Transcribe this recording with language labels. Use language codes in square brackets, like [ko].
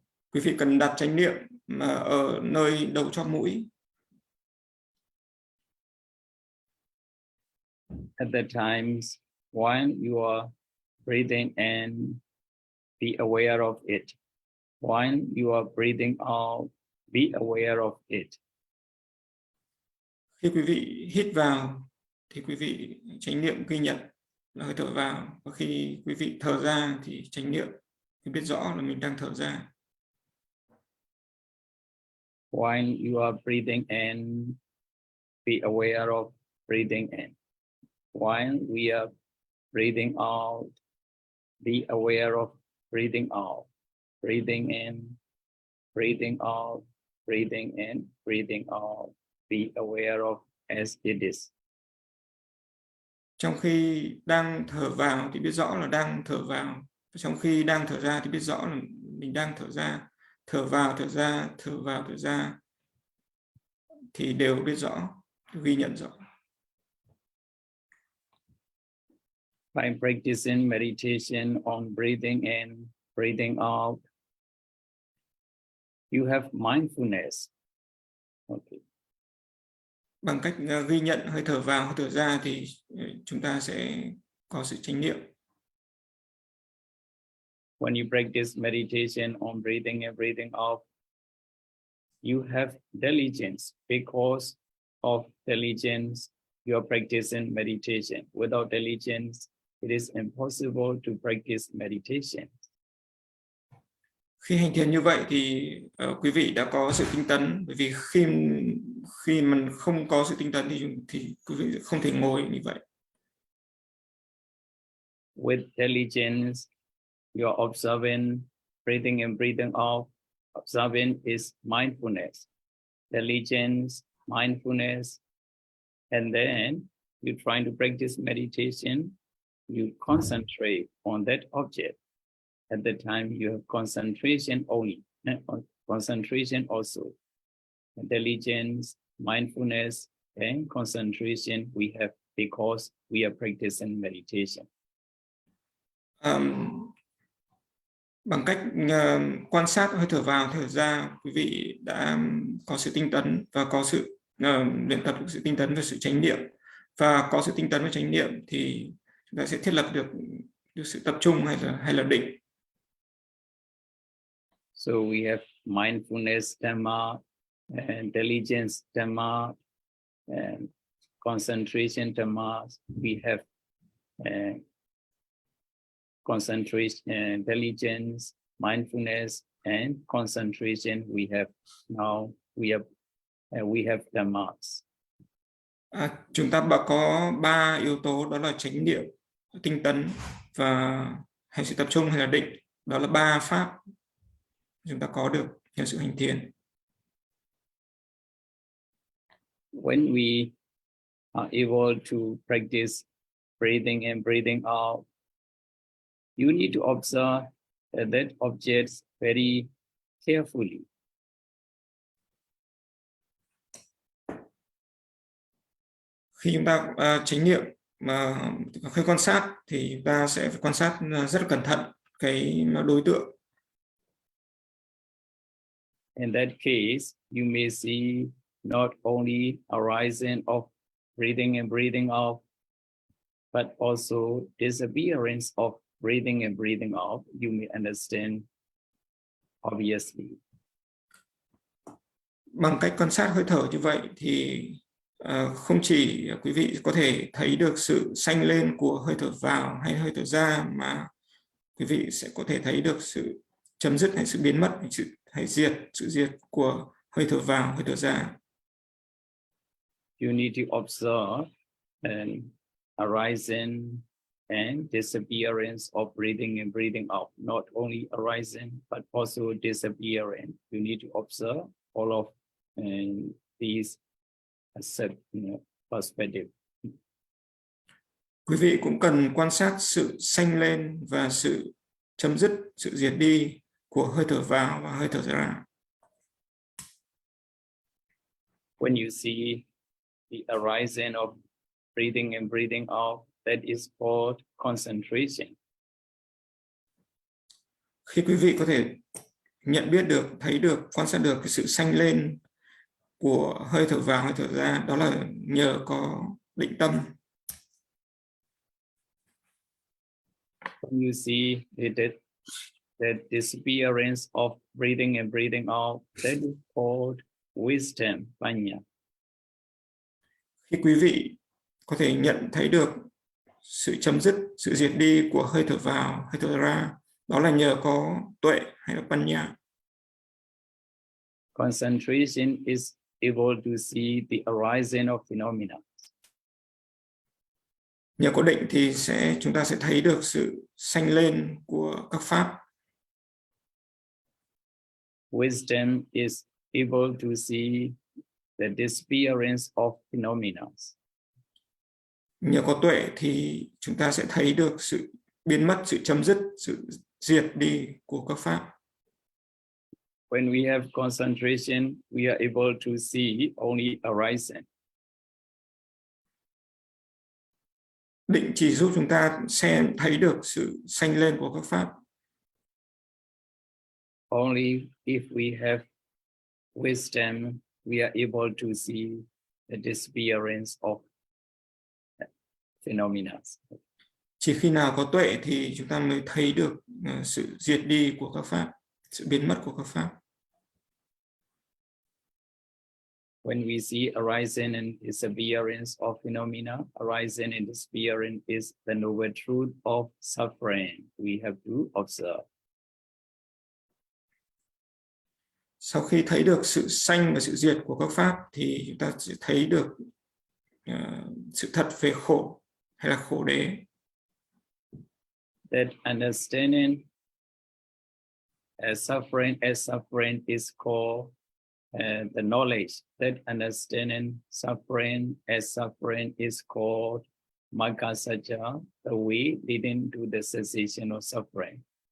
[vi] Quý vị cần đặt chánh niệm ở nơi đầu chóp mũi. [en] At the times when you are breathing in, be aware of it. When you are breathing out, be aware of it. [vi] Khi quý vị hít vào thì quý vị chánh niệm ghi nhận là hơi thở vào, và khi quý vị thở ra thì chánh niệm biết rõ là mình đang thở ra. [en] When you are breathing in, be aware of breathing in. When we are breathing out, be aware of breathing out. Breathing in, breathing out, breathing in, breathing out. Be aware of as it is. [vi] Trong khi đang thở vào thì biết rõ là đang thở vào. Trong khi đang thở ra thì biết rõ là mình đang thở ra. Thở vào, thở ra, thở vào, thở ra thì đều biết rõ, ghi nhận rõ. [en] by practicing meditation on breathing in, breathing out, you have mindfulness. Okay. [vi] Bằng cách ghi nhận hơi thở vào, hơi thở ra thì chúng ta sẽ có sự chánh niệm. [en] When you practice meditation on breathing and breathing out, you have diligence. Because of diligence, you are practicing meditation. Without diligence, it is impossible to practice meditation. [vi] Khi hành thiền như vậy thì quý vị đã có sự tinh tấn, bởi vì khi mình không có sự tinh tấn thì quý vị không thể ngồi như vậy. [en] With diligence, you are observing breathing and breathing out. Observing is mindfulness. Diligence, mindfulness, and then you try to practice meditation. You concentrate on that object. At the time, you have concentration only, concentration also. Diligence, mindfulness, and concentration we have because we are practicing meditation. [vi] Bằng cách quan sát hơi thở vào, thở ra, quý vị đã có sự tinh tấn và có sự luyện tập sự tinh tấn và sự chánh niệm. Và có sự tinh tấn và chánh niệm thì chúng ta sẽ thiết lập được sự tập trung hay là định. [en] So we have mindfulness Dhamma, and diligence Dhamma, and concentration Dhamma. We have concentration, diligence, mindfulness, and concentration. We have now we have Dhammas. [vi] Chúng ta có 3 yếu tố, đó là chánh niệm, tinh tấn và hay sự tập trung hay là định. Đó là 3 pháp chúng ta có được nhờ sự hành thiền. [en] When we are able to practice breathing in, breathing out, you need to observe that objects very carefully. [vi] Khi chúng ta chánh niệm mà khi quan sát thì ta sẽ phải quan sát rất là cẩn thận cái đối tượng. [en] In that case, you may see not only arising of breathing and breathing out, but also disappearance of breathing and breathing out. You may understand obviously. [vi] Bằng cách quan sát hơi thở như vậy thì không chỉ quý vị có thể thấy được sự sanh lên của hơi thở vào hay hơi thở ra, mà quý vị sẽ có thể thấy được sự chấm dứt hay sự biến mất hay sự diệt của hơi thở vào, hơi thở ra. [en] You need to observe and arising and disappearance of breathing and breathing out. Not only arising, but also disappearing. You need to observe all of these perspectives. [vi] Quý vị cũng cần quan sát sự sanh lên và sự chấm dứt, sự diệt đi của hơi thở vào và hơi thở ra. [en] When you see the arising of breathing and breathing out, that is called concentration. [vi] Khi quý vị có thể nhận biết được, thấy được, quan sát được cái sự sanh lên của hơi thở vào, hơi thở ra, đó là nhờ có định tâm. [en] When you see that disappearance of breathing and breathing out, that is called wisdom, panya. [vi] Khi quý vị có thể nhận thấy được sự chấm dứt, sự diệt đi của hơi thở vào, hơi thở ra, đó là nhờ có tuệ hay là panya. [en] Concentration is able to see the arising of phenomena. [vi] Nhờ có định thì chúng ta sẽ thấy được sự sanh lên của các pháp. [en] Wisdom is able to see the disappearance of phenomena. [vi] Nhờ có tuệ thì chúng ta sẽ thấy được sự biến mất, sự chấm dứt, sự diệt đi của các pháp. [en] When we have concentration, we are able to see only arising. [vi] định chỉ giúp chúng ta xem thấy được sự sanh lên của các pháp. [en] Only if we have wisdom, we are able to see the disappearance of phenomena. [vi] Chỉ khi nào có tuệ thì chúng ta mới thấy được sự diệt đi của các pháp, sự biến mất của các pháp. [en] When we see arising and disappearance of phenomena, arising and disappearance is the noble truth of suffering. We have to observe. [vi] Sau khi thấy được sự sanh và sự diệt của các pháp thì chúng ta sẽ thấy được sự thật về khổ hay là khổ đế. [en] That understanding as suffering is called the knowledge. That understanding suffering as suffering is called Magga-saccaya, the way leading to the cessation of suffering.